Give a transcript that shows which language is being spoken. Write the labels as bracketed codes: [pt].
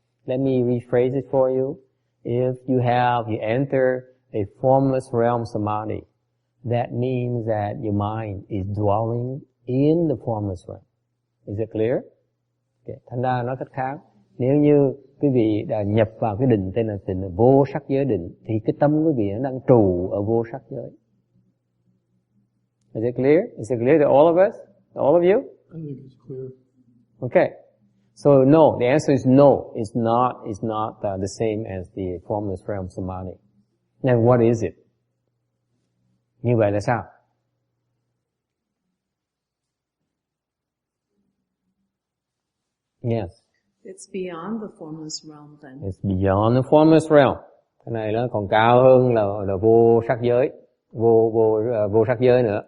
[en] Let me rephrase it for you. If you enter a formless realm samadhi, that means that your mind is dwelling in the formless realm. Is it clear? Okay. [vi] Thành ra nói cách khác, nếu như quý vị đã nhập vào cái định tên là vô sắc giới định, thì cái tâm quý vị nó đang trụ ở vô sắc giới. [en] Is it clear? Is it clear to all of us? All of you? I think it's clear. Okay. So no, the answer is no. It's not the same as the formless realm samadhi. Then what is it? [vi] Như vậy là sao? [en] Yes. It's beyond the formless realm then. It's beyond the formless realm. [vi] Cái này nó còn cao hơn là vô sắc giới, vô sắc giới nữa.